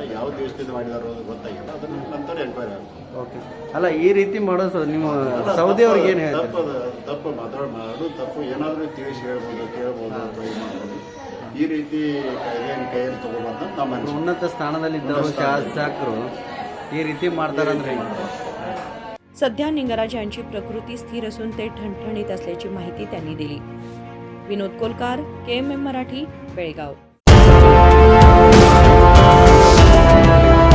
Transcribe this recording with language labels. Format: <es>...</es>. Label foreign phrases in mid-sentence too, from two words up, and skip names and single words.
<kn>ಯಾವ ದೇಶದಿಂದ ಮಾಡಿದಾರೋ ಅದು ಗೊತ್ತಾಗಿಲ್ಲ, ಅದನ್ನ ನಂತರ ಎನ್ಕ್ವೈರಿ ಆಗುತ್ತೆ। ಓಕೆ, ಅಲ್ಲ ಈ ರೀತಿ ಮಾಡೋದು ನಿಮ್ಮ ಸೌದಿ ಅವ್ರಿಗೆ ಏನು ಹೇಳ್ತಾರೆ? ತಪ್ಪು ಮಾಡೋದು ತಪ್ಪು, ಏನಾದರೂ ತಿಳಿಸಿ ಹೇಳ್ಬೋದು, ಕೇಳ್ಬೋದು, ಟ್ರೈ ಮಾಡ್ಬೋದು। ಈ ರೀತಿ ಕೈಯಲ್ಲಿ ತಗೋಬಂತ ನಮ್ಮ ಉನ್ನತ ಸ್ಥಾನದಲ್ಲಿದ್ದವರು ಶಾಸಕರು ಈ ರೀತಿ ಮಾಡ್ತಾರಂದ್ರೆ</kn> <mr>सध्या निंगराज यांची प्रकृती स्थिर असून ते ठणठणीत असल्याची माहिती त्यांनी दिली। विनोद कोलकार, KMM मराठी, बेळगाव।</mr>